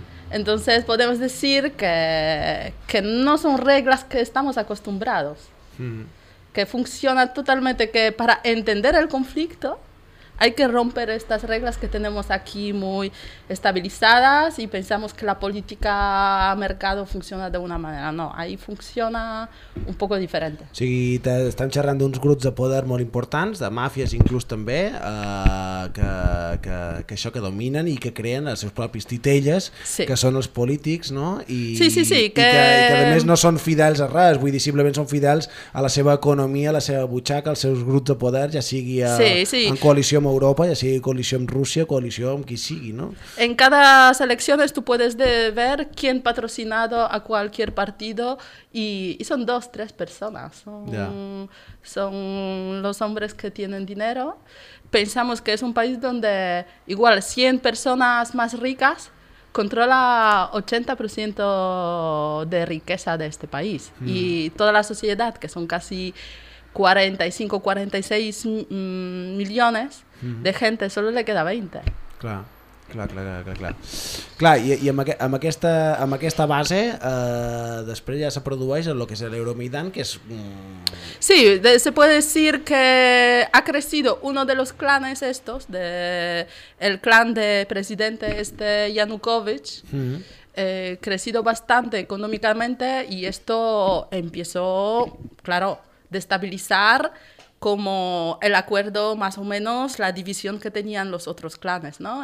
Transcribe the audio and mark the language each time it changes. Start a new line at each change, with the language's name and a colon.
Spanish: Entonces podemos decir que no son reglas que estamos acostumbrados, que funciona totalmente, que para entender el conflicto hay que romper estas reglas que tenemos aquí muy estabilizadas, y pensamos que la política a mercado funciona de una manera. No, ahí funciona un poco diferente.
Catalan: Sí, estan xerrant d'uns grups de poder molt importants, de màfies inclús també, que això que dominen i que creen els seus propis titelles, que són els polítics, no? I que a més no són fidels a res, vull dir, simplement són fidels a la seva economia, a la seva butxaca, als seus grups de poder, ja sigui en coalició amb Europa, ja sigui coalició amb Rússia, coalició amb qui sigui, no?
Spanish: En cada elecciones tú puedes ver quién patrocinado a cualquier partido, y son dos, tres personas. Son los hombres que tienen dinero. Pensamos que es un país donde igual 100 personas más ricas controla 80% de riqueza de este país. Y toda la sociedad, que son casi 45, 46 millones de gente, solo le queda 20. Claro.
Catalan: Clar. Clar, i amb aquesta base després ja se produeix el que és l'Euromaidan, que és...
Spanish: Sí, se puede decir que ha crecido uno de los clanes estos, de el clan de presidente este Yanukovych, crecido bastante económicamente, y esto empezó, claro, de estabilizar como el acuerdo, más o menos, la división que tenían los otros clanes, ¿no?